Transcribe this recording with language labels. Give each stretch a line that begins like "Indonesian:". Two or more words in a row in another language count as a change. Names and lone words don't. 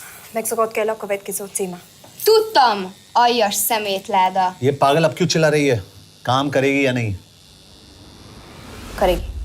Hungarian: Mexikót kell a következő címe. Tudtam, aljas szemétláda.
Hindi: ये पागल अब क्यों चिल्ला रही है? काम करेगी या नहीं? करेगी।